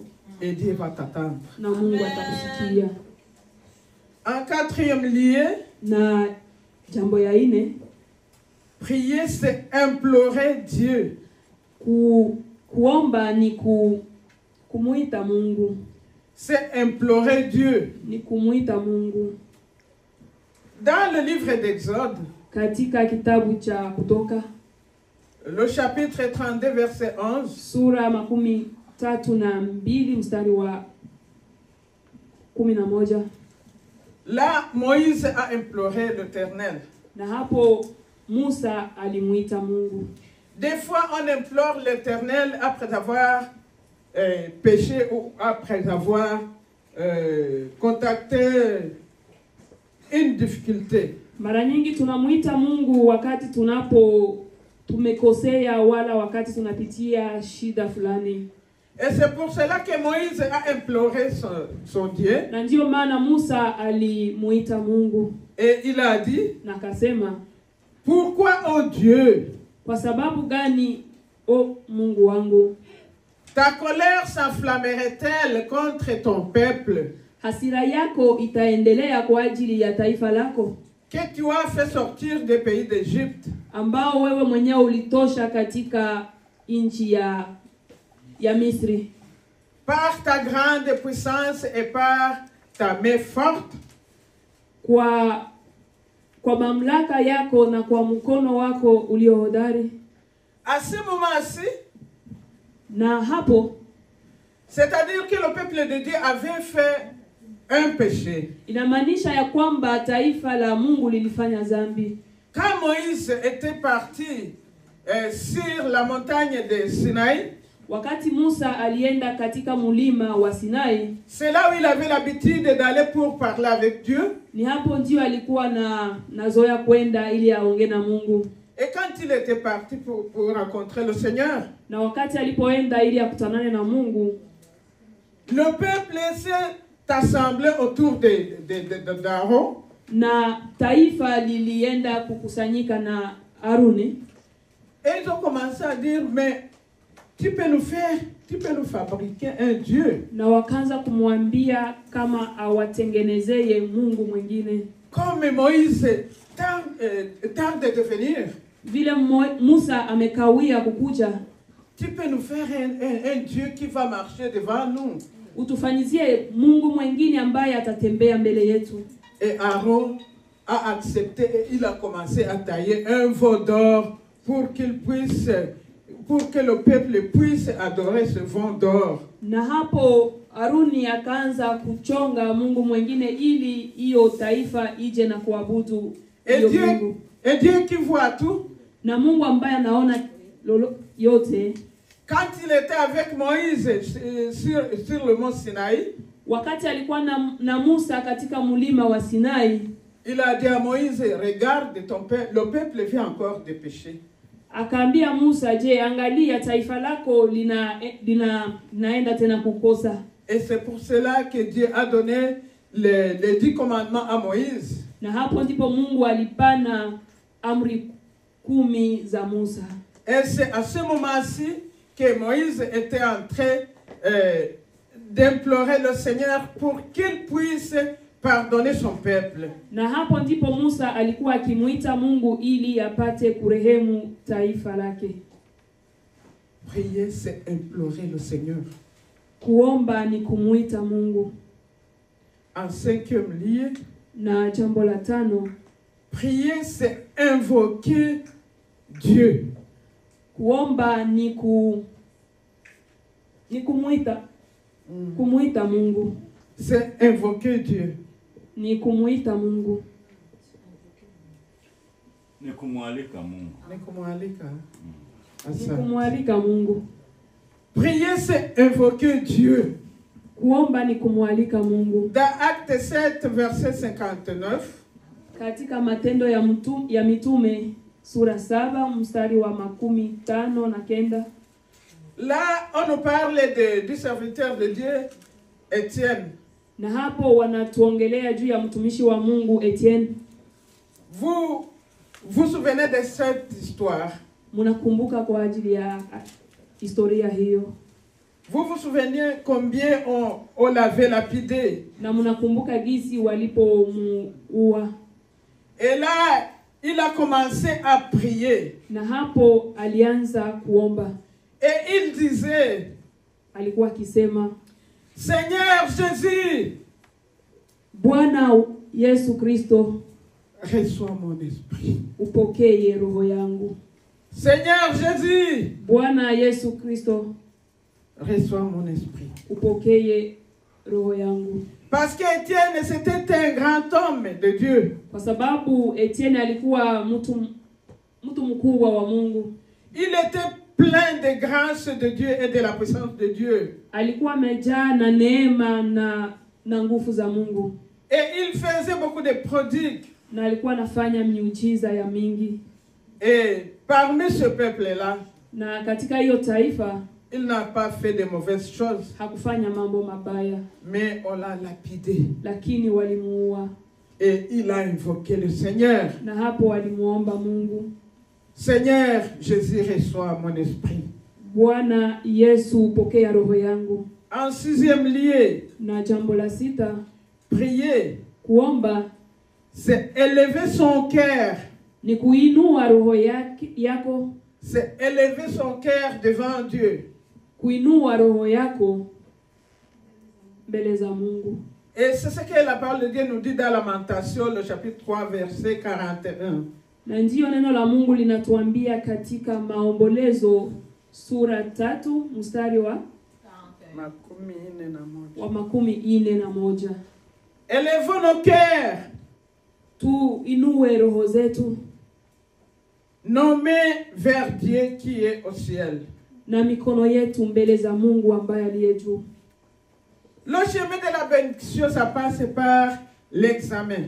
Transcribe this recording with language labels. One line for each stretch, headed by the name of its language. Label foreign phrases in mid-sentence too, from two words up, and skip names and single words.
French: Et Dieu va t'attendre.
Swahili: Na Mungu atakusikia.
French: En quatrième lieu,
Swahili: na jambo ya 4,
French: prier c'est implorer Dieu.
Swahili: Kuomba ni kumuita Mungu.
French: C'est implorer Dieu.
Swahili: Ni kumuita Mungu.
French: Dans le livre d'Exode,
Swahili: katika kitabu cha Kutoka,
French: le chapitre 32 verset 11,
Swahili: sura 32 mstari wa 11.
French: Là, Moïse a imploré l'Éternel.
Swahili: Na hapo Musa alimuita Mungu.
French: Des fois, on implore l'Éternel après avoir péché ou après avoir contacté une difficulté.
Swahili: Mara nyingi tunamuita Mungu wakati tumekosea wala wakati tunapitia shida fulani.
French: Et c'est pour cela que Moïse a imploré son Dieu.
Swahili: Na ndio maana Musa alimuita Mungu.
French: Et il a dit,
Swahili: na akasema,
French: pourquoi, oh Dieu,
Swahili: kwa sababu gani o Mungu wangu,
French: ta colère s'enflammerait-elle contre ton peuple,
Swahili: hasira yako itaendelea kwa ajili ya taifa lako,
French: que tu as fait sortir des pays d'Égypte,
Swahili: ambao wewe mwenyewe ulitosha katika nchi ya Misri,
French: par ta grande puissance et par ta main forte?
Swahili: Kwa mamlaka yako na kwa mkono wako uliohodari.
French: À ce moment-ci,
Swahili: na hapo,
French: c'est-à-dire que le peuple de Dieu avait fait un péché.
Swahili: Inamaanisha ya kwamba taifa la Mungu lilifanya dhambi.
French: Quand Moïse était parti sur la montagne de Sinaï,
Swahili: wakati Musa alienda katika mulima wa Sinai,
French: c'est là où il avait l'habitude d'aller pour parler avec Dieu.
Swahili: Ni hapo ndio alikuwa nazoea kwenda ili aongee na Mungu.
French: Et quand il était parti pour rencontrer le Seigneur,
Swahili: na wakati alipoenda ili akutanane na Mungu,
French: le peuple s'est assemblé autour d'Aaron.
Swahili: Na taifa lilienda kukusanyika na Aruni.
French: Et ils ont commencé à dire, mais tu peux nous fabriquer un Dieu.
Swahili: Na wakaanza kumwambia kama awatengenezee Mungu mwingine.
French: Comme Moïse tarde de venir.
Swahili: Vile Musa amekawia kukuja.
French: Tu peux nous faire un Dieu qui va marcher devant nous.
Swahili: Utufanyizie Mungu mwingine ambaye atatembea mbele yetu.
French: Et Aaron a accepté et il a commencé à tailler un veau d'or pour que le peuple puisse adorer ce veau d'or.
Swahili: Na hapo Aruni akaanza kuchonga Mungu mwingine ili hiyo taifa ije na kuabudu hiyo Mungu.
French: Et Dieu qui voit tout.
Swahili: Na Mungu ambaye anaona yote.
French: Quand il était avec Moïse sur le mont Sinaï,
Swahili: wakati alikuwa na Musa katika mulima wa Sinai,
French: il a dit à Moïse, regarde ton peuple, le peuple vient encore de pécher.
Swahili: Akaambia Musa, je, angalia taifa lako linaenda tena kukosa.
French: Et c'est pour cela que Dieu a donné les 10 commandements à Moïse.
Swahili: Na hapo ndipo Mungu alipana amri 10 za Musa.
French: Et c'est à ce moment-ci que Moïse était en train d'implorer le Seigneur pour qu'il puisse pardonner son peuple.
Swahili: Na hapo ndipo Musa alikuwa akimuita Mungu ili apate kurehemu taifa lake.
French: Prier, c'est implorer le Seigneur.
Swahili: Kuomba ni kumuita Mungu.
French: En 5e lieu,
Swahili: na jambo la 5,
French: prier, c'est invoquer Dieu.
Swahili: Kuomba ni kumuita Mungu.
French: C'est invoquer Dieu.
Swahili: Ni kumuita Mungu. Ni kumwalika Mungu. Ni kumwalika. Ni kumwalika Mungu.
French: Prier, c'est invoquer Dieu.
Swahili: Kuomba ni kumwalika Mungu.
French: Dans Acte 7, verset 59.
Swahili: Katika Matendo ya Mitume sura 7 mstari wa 59.
French: Là, on nous parle du serviteur de Dieu, Étienne.
Swahili: Na hapo wanatuongelea juu ya mtumishi wa Mungu Etienne.
French: Vous vous souvenez de cette histoire?
Swahili: Munakumbuka kwa ajili ya historia hiyo.
French: Vous vous souvenez combien on l'avait lapidé?
Swahili: Na munakumbuka gisi walipomuua.
French: Et là, il a commencé à prier.
Swahili: Na hapo alianza kuomba.
French: Et il disait,
Swahili: alikuwa akisema,
French: Seigneur Jésus,
Swahili: Bwana Yesu Kristo,
French: reçois mon esprit.
Swahili: Upokee roho yangu.
French: Seigneur Jésus,
Swahili: Bwana Yesu Kristo,
French: reçois mon esprit.
Swahili: upokee roho yangu.
French: Parce qu'Étienne, c'était un grand homme de Dieu.
Swahili: Kwa sababu Etienne alikuwa mtu mkubwa wa Mungu.
French: Il était plein de grâce de Dieu et de la puissance de Dieu.
Swahili: Alikuwa amejaa na neema na nguvu za Mungu.
French: Et il faisait beaucoup de prodigues.
Swahili: Na alikuwa anafanya miujiza ya mingi.
French: Et parmi ce peuple-là,
Swahili: Na katika hiyo taifa
French: il n'a pas fait de mauvaises choses,
Swahili: hakufanya mambo mabaya,
French: mais on l'a lapidé.
Swahili: lakini walimuua.
French: Et il a invoqué le Seigneur.
Swahili: Na hapo walimuomba Mungu.
French: Seigneur, Jésus, reçois mon esprit.
Swahili: Bwana Yesu, upokea roho yangu.
French: En sixième lieu,
Swahili: Na jambo la sita,
French: prier,
Swahili: kuomba
French: c'est élever son cœur.
Swahili: ni kuinua roho yako,
French: C'est élever son cœur devant Dieu.
Swahili: kuinua roho yako mbele za Mungu.
French: Et c'est ce que la parole de Dieu nous dit dans Lamentation, le chapitre 3, verset 41.
Swahili: Na ndiyo neno la Mungu linatuambia katika Maombolezo sura 3 mstari wa 41.
French: Élevons nos cœurs,
Swahili: Tuinue roho zetu
French: nos mains vers Dieu qui est au ciel.
Swahili: na mikono yetu mbele za Mungu ambaye aliye juu.
French: Le chemin de la bénédiction, ça passe par l'examen.